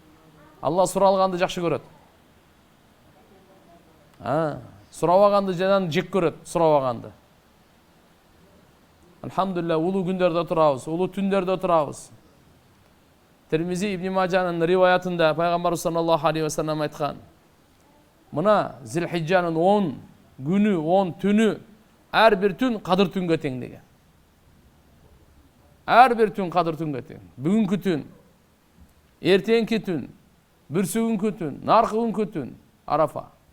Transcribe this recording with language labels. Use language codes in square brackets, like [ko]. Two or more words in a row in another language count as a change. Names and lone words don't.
[ky] Алла суралганды жакшы көрөт. Сурабаганды жадан жек көрөт, сурабаганды. Алхамдулилlah, улуу күндөрдө турабыз, улуу түндөрдө турабыз. Термизи Ибн Мажанын риваятында пайгамбарыбыз [ar] صلى الله عليه وسلم [ky] айткан: "Мына Зилхиджанын 10 күнү, 10 түнү, ар бир түн кадыр түнгө тең" деген. Ар бир түн кадыр түнгө тең. Бүгүнкү түн, эртеңки түн, бүрсүгүнкү түн, наркы күнкү түн, Арафа.